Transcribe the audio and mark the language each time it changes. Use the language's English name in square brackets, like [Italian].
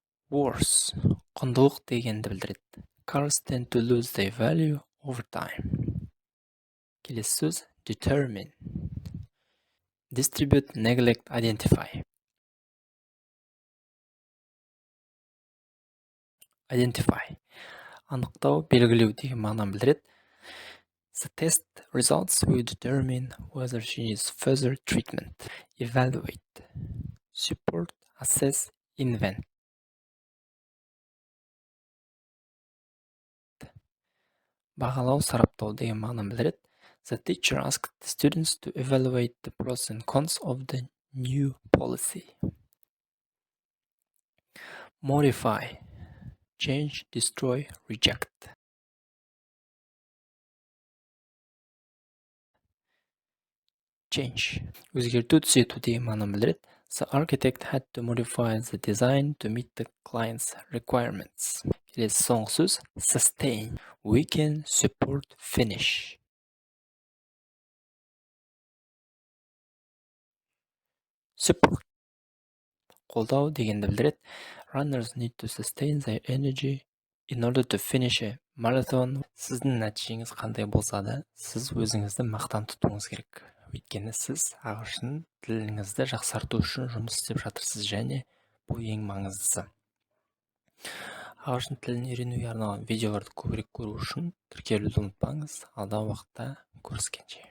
[Kazakh] Worse, құндылық дегенді білдіреді. [English] Cars tend to lose their value over time. [Kazakh] Келесі сөз [English] determine, distribute, neglect, identify. [Kazakh] Identify, анықтау, белгілеу деген мағынаны білдіреді. [English] The test results will determine whether she needs further treatment. Evaluate, support, assess, invent. [Kazakh] Бағалау, сараптау деген мағынаны білдіреді. [English] The teacher asked the students to evaluate the pros and cons of the new policy. Modify, change, destroy, reject. Change. [Kazakh] Өзгерту, түзету деген мағынаны білдіреді. [English] The architect had to modify the design to meet the client's requirements. [Kazakh] Келесі соңғы сөз sustain. [English] Weaken, support, finish. Support. [Kazakh] Қолдау дегенді білдіреді. [English] Runners need to sustain their energy in order to finish a marathon. [Kazakh] Сіздің нәтижеңіз қандай болса да, сіз өзіңізді мақтан тұтуыңыз керек. Өйткені сіз ағылшын тіліңізді жақсарту үшін жұмыс істеп жатырсыз, және бұл ең маңыздысы. Ағылшын тілін үйренуге арналған видеоларды көбірек көру үшін тіркелуді ұмытпаңыз. Алдағы уақытта көріскенше.